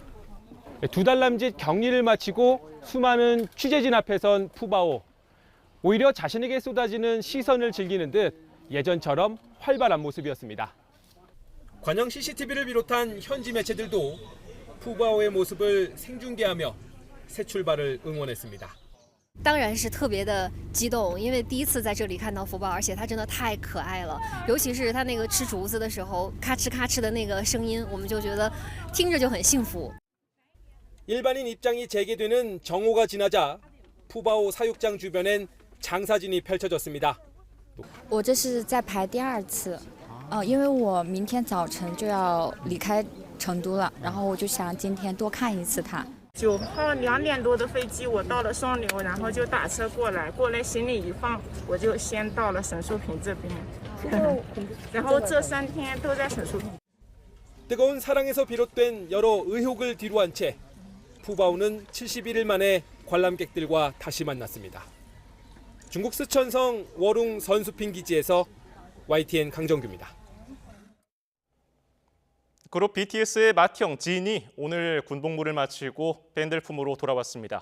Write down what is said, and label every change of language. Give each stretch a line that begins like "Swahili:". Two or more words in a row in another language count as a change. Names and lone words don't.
Korean: 2달 남짓 격리를 마치고 수많은 취재진 앞에 선 푸바오. 오히려 자신에게 쏟아지는 시선을 즐기는 듯 예전처럼 활발한 모습이었습니다. 관영 CCTV를 비롯한 현지 매체들도 푸바오의 모습을 생중계하며 새 출발을 응원했습니다.
Chinese: 当然是特别的激动，因为第一次在这里看到福宝，而且它真的太可爱了，尤其是它那个吃竹子的时候，咔哧咔哧的那个声音，我们就觉得听着就很幸福。
Korean: 일반인 입장이 재개되는 정오가 지나자 푸바오 사육장 주변엔 장사진이 펼쳐졌습니다.
Chinese: 我这是在排第2次，因为我明天早晨就要离开成都了，然后我就想今天多看一次它。 9号2点多的飞机，我到了双流，然后就打车过来行李一放，我就先到了沈树坪这边，然后这3天都在沈树坪。
Korean: 뜨거운 사랑에서 비롯된 여러 의혹을 뒤로한 채 푸바오는 71일 만에 관람객들과 다시 만났습니다. 중국 스촨성 워룽 선수핑 기지에서 YTN 강정규입니다. 그룹 BTS의 맏형 진이 오늘 군복무를 마치고 팬들 품으로 돌아왔습니다.